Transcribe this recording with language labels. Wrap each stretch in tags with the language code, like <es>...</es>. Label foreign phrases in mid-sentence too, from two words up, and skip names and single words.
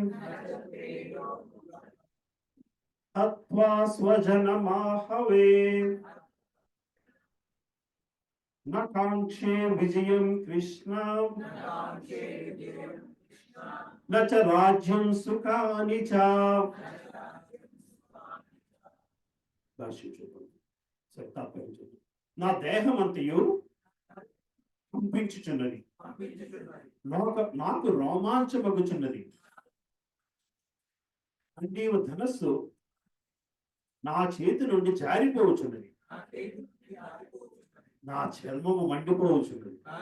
<sa>हत्वा स्वजनमाहवे न कांक्षे विजयं कृष्ण न च राज्यं सुखानि च।</sa> <te>నా దేహమంతయు కంపించుచున్నది, నాకు రోమాంచమగుచున్నది. అండీవ ధనస్సు నా చేతి నుండి జారిపోవచ్చున్నది, నా చర్మము మండిపోవచ్చున్నది.</te>